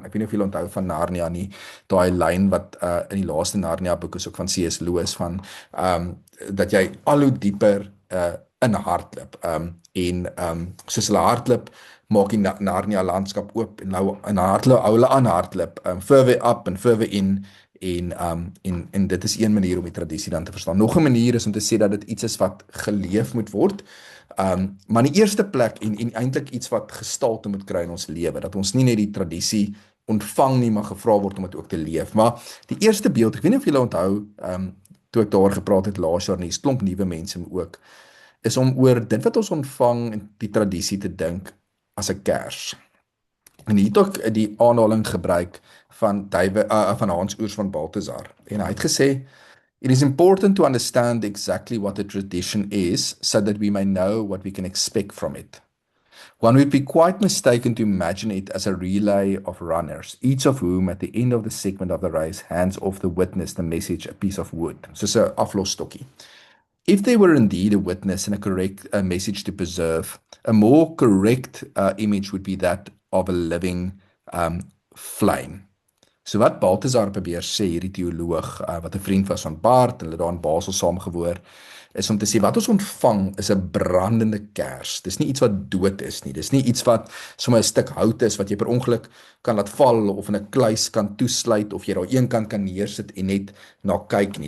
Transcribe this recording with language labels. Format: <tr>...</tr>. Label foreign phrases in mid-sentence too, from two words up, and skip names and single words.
<af>Ek weet nie of julle onthou van Narnia nie, daai lyn wat in die laaste Narnia boek is ook van C.S. Lewis van dat jy al hoe dieper in hardloop. Soos hulle hardloop, maak die Narnia landskap oop en nou in hulle aan hardloop,</af> <en>further up</en> <af>en</af> <en>further in</en> <af>en dit is een manier om die tradisie dan te verstaan. Nog 'n manier is om te sê dat dit iets is wat geleef moet word, maar in die eerste plek en eintlik iets wat gestalte moet kry in ons lewe, dat ons nie net die tradisie ontvang nie, maar gevra word om dit ook te leef. Maar die eerste beeld, ek weet nie of julle onthou, toe ek daar gepraat het laas jaar, nie, 'n klomp nuwe mense ook, is om oor dit wat ons ontvang en die tradisie te dink as 'n kers. En hier het ook die aanhaling gebruik van Hans Oers van Balthasar. En hy het gesê,</af> <en>"It is important to understand exactly what the tradition is, so that we may know what we can expect from it. One would be quite mistaken to imagine it as a relay of runners, each of whom at the end of the segment of the race hands off the witness the message, a piece of wood."</en> <af>Soos 'n aflosstokkie.</af> <en>If there were indeed a witness and a correct message to preserve, a more correct image would be that of a living flame.</en> <af>So wat Balthasar probeer sê, hierdie teoloog, wat 'n vriend was van Barth, hulle daar in Basel saamgewoon, is om te sê, wat ons ontvang is 'n brandende kers. Dis nie iets wat dood is nie, dis nie iets wat sommer 'n stuk hout is, wat jy per ongeluk kan laat val, of in 'n kluis kan toesluit, of jy daar een kant kan neersit en net na kyk nie.</af>